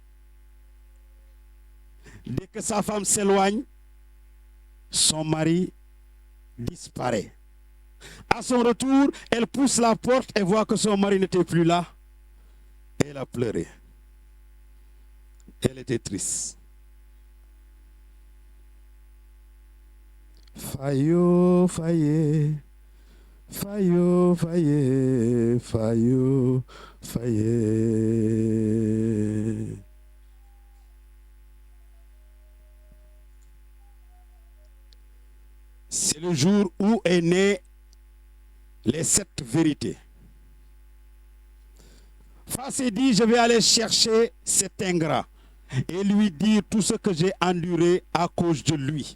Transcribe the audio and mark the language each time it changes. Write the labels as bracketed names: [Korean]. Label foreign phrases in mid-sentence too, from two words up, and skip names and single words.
[French] Dès que sa femme s'éloigne, son mari disparaît. À son retour, elle pousse la porte et voit que son mari n'était plus là. Et elle a pleuré. Elle était triste. Fayo, faye, fayo, faye, fayo, faye. C'est le jour où est né les 7 vérités. Fa s'est dit: je vais aller chercher cet ingrat et lui dire tout ce que j'ai enduré à cause de lui.